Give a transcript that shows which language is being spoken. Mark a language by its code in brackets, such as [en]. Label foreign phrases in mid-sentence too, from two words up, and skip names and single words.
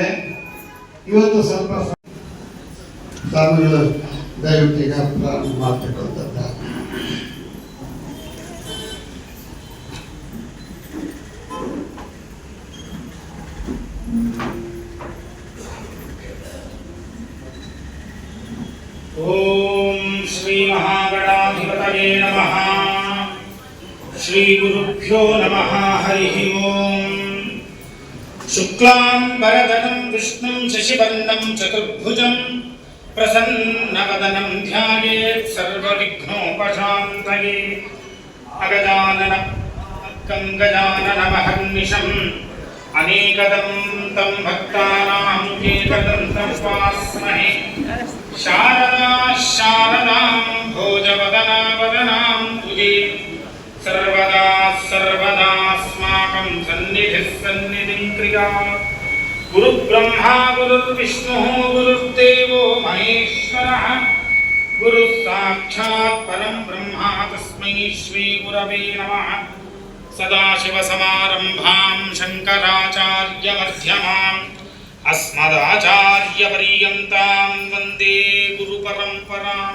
[kn] ಇವತ್ತು ಸ್ವಲ್ಪ ಸ್ವಾಮಿಗಳು ದಯವಿಟ್ಟು ಈಗ ಪ್ರಾರಂಭ ಮಾಡಬೇಕು ಅಂತ. [sa] ಓಂ ಶ್ರೀ ಮಹಾಗಣಾಧಿಪತಯೇ ನಮಃ. ಶ್ರೀ ಗುರುಭ್ಯೋ ನಮಃ. ಹರಿ ಓಂ. ಶುಕ್ಲಾಂಬರಧರಂ ವಿಷ್ಣುಂ ಶಶಿವರ್ಣಂ ಚತುರ್ಭುಜಂ ಪ್ರಸನ್ನವದನಂ ಧ್ಯಾಯೇತ್ ಸರ್ವವಿಘ್ನೋಪಶಾಂತಯೇ. ಗಜಾನನಮಹರ್ನಿಶಂ ಅನೇಕದಂ ತಂ ಭಕ್ತಾನಾಂ ಏಕದಂತಮಾಸ್ಮಹೇ. ಶಾರದಾಂ ಭೋಜವದನಾಂ ತುಜೇ ಸರ್ವದಾ ಸರ್ವದಾಸ್ಮಾಕಂ ಸನ್ನಿಧಿಃ ಸನ್ನಿಧಿಂ ಕ್ರಿಯಾತ್. ಗುರುಬ್ರಹ್ಮ ಗುರುರ್ವಿಷ್ಣುಃ ಗುರುರ್ದೇವೋ ಮಹೇಶ್ವರಃ. ಗುರುಃ ಸಾಕ್ಷಾತ್ ಪರಂ ಬ್ರಹ್ಮ ತಸ್ಮೈ ಶ್ರೀ ಗುರವೇ ನಮಃ. ಸದಾಶಿವಸಮಾರಂಭಾಂ ಶಂಕರಾಚಾರ್ಯಮಧ್ಯಮಾಂ ಅಸ್ಮದಾಚಾರ್ಯಪರ್ಯಂತಾಂ ವಂದೇ ಗುರುಪರಂಪರಾಂ.